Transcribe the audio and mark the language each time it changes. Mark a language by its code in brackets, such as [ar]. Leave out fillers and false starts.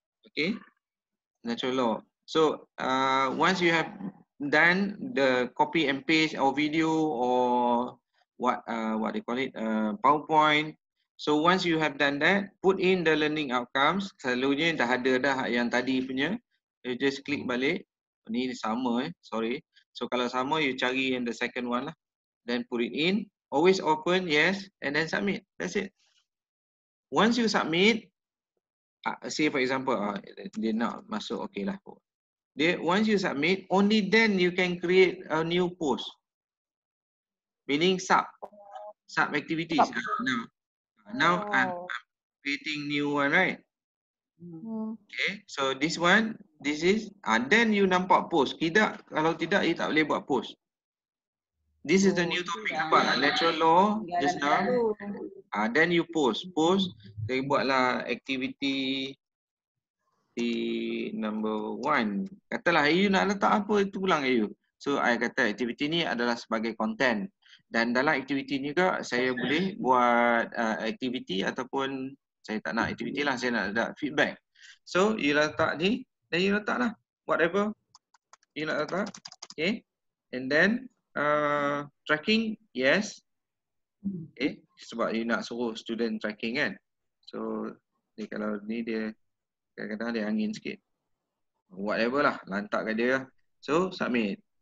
[en] Okay, natural law. So once you have done the copy and paste or video or what they call it, PowerPoint. So once you have done that, put in the learning outcomes. [ms] Selalunya dah ada dah yang tadi punya. [en] You just click [ms] balik. Ni sama [en] sorry. So [ms] kalau sama, [en] you [ms] cari yang [en] the second one lah. Then put it in. Always open, yes, and then submit. That's it. Once you submit, say for example, [ms] dia nak masuk, [en] okay lah. Once you submit, only then you can create a new post. Meaning sub activities. Now I'm creating new one, right? Okay, so this one, this is, then you [ms] nampak [en] post. [ms] Kalau tidak, you tak boleh buat post. [en] This is the new topic, [ms] nampak [en] natural law just now. Then you post, [ms] saya buatlah [en] activity di number 1. [ms] Katalah you nak letak apa, itu pulang you. So I kata aktiviti ni adalah sebagai content. Dan dalam aktiviti ni juga saya boleh buat aktiviti ataupun saya tak nak aktiviti lah, saya nak ada feedback. So you letak ni, dan you letak lah whatever you nak letak. [en] Okay, and then tracking, yes. [ms] Okay, sebab you nak suruh student tracking kan. So dia kalau ni dia kadang-kadang dia angin sikit. Whatever lah, lantak kat dia. So submit.